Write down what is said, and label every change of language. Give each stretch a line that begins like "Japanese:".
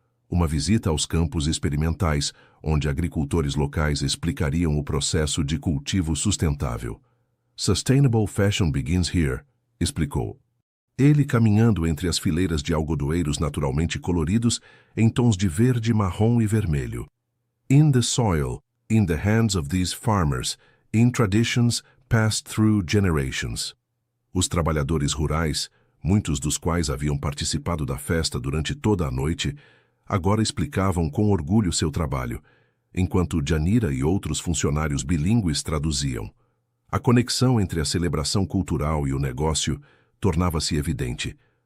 Portuguese: Uma visita aos campos experimentais, onde agricultores locais explicariam o processo de cultivo sustentável.
English: "Sustainable fashion begins here",
Portuguese: explicou. Ele caminhando entre as fileiras de algodoeiros naturalmente coloridos em tons de verde, marrom e vermelho.
English: "In the soil, in the hands of these farmers, in traditions passed through generations."
Portuguese: Os trabalhadores rurais, muitos dos quais haviam participado da festa durante toda a noite, agora explicavam com orgulho seu trabalho, enquanto Djanira e outros funcionários bilíngues traduziam. A conexão entre a celebração cultural e o negócio tornava-se evidente.